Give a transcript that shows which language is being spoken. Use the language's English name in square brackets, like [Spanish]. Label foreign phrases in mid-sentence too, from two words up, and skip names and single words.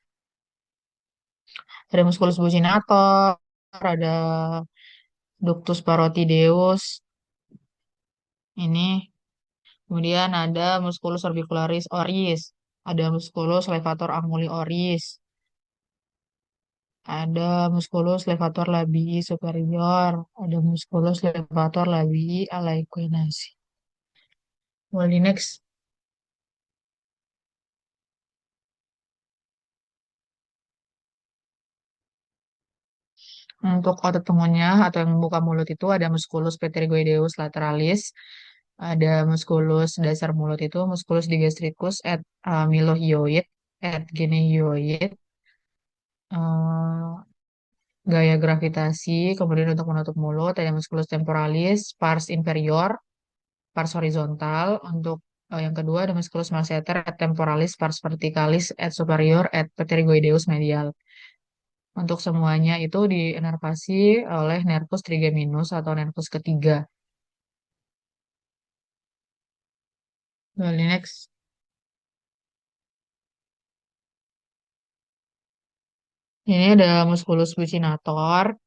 [Indonesian] Ada musculus buccinator, ada ductus parotideus, ini. Kemudian ada musculus orbicularis oris, ada musculus levator anguli oris, ada musculus levator labii superior, ada musculus levator labii alaequinasi. Wali next. Untuk otot pengunyah atau yang membuka mulut itu ada musculus pterygoideus lateralis, ada musculus dasar mulut itu musculus digastricus et milohyoid et genehyoid, eh, gaya gravitasi. Kemudian untuk menutup mulut ada musculus temporalis, pars inferior, pars horizontal. Untuk yang kedua ada musculus masseter et temporalis, pars verticalis et superior et pterygoideus medial. Untuk semuanya itu diinervasi oleh nervus trigeminus atau nervus ketiga. Lalu next. Ini ada musculus buccinator.